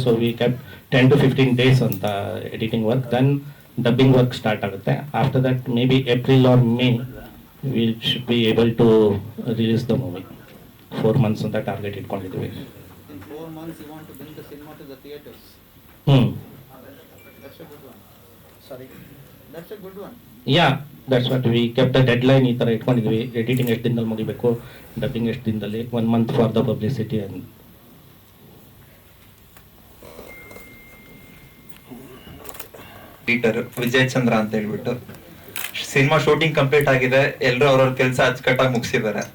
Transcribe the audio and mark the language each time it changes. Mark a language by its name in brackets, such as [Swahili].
[English] So we kept 10 to 15 days ಅಂತ editing work, then dubbing work start ಆಗುತ್ತೆ. After that may be April or May we should be able to release the movie. [Kannada] 4 months ಅಂತ target ಇಟ್ಕೊಂಡಿದ್ದೀವಿ. [English] In 4 months you want to bring the cinema to the theaters. That's a good one. Sorry. That's a good one. Yeah, that's what we kept the deadline. [Kannada] ಈ ಥರ ಇಟ್ಕೊಂಡಿದ್ವಿ. Editing ಎಷ್ಟು ದಿನದಲ್ಲಿ ಮುಗಿಬೇಕು, dubbing ಎಷ್ಟು ದಿನದಲ್ಲಿ, [English] 1 month for the publicity. And [Kannada] Peter Vijay ಚಂದ್ರ ಅಂತ ಹೇಳ್ಬಿಟ್ಟು. Cinema shooting complete ಆಗಿದೆ, ಎಲ್ಲರೂ ಅವ್ರವ್ರ ಕೆಲಸ ಅಚ್ಚುಕಟ್ಟಾಗಿ ಮುಗಿಸಿದ್ದಾರೆ.